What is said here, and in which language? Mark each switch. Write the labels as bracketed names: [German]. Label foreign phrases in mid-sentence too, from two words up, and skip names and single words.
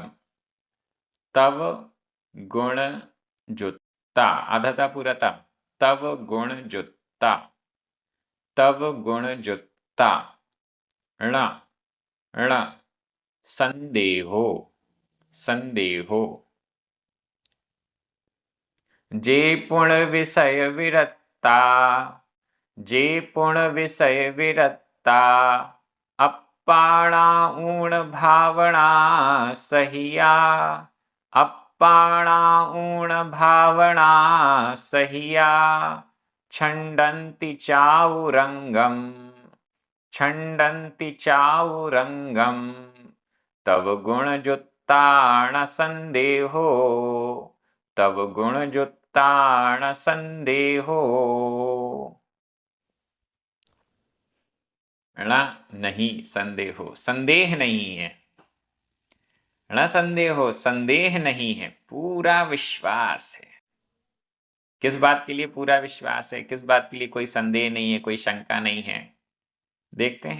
[Prakrit languages] तव गुण जुत्ता अधता पुरता तव गुण जुत्ता तव गुण जुत्ता। ण ण संदेहो संदेहो। जे पुण विषय विरत्ता जे पुण विषय विरत्ता। अप्पाणाऊण भावना सहिया अप्पाणाऊण भावना सहिया। छंडंति चाउरंगम छंडंति चाउरंगम। तव गुण जुत्ता न संदेहो तव गुण जुत्ता न संदेहो। [Hindi] ण नहीं संदेहो, संदेह नहीं है। [Prakrit languages] ण संदेहो [Hindi] संदेह नहीं है, पूरा विश्वास है। किस बात के लिए पूरा विश्वास है, किस बात के लिए कोई संदेह नहीं है, कोई शंका नहीं है?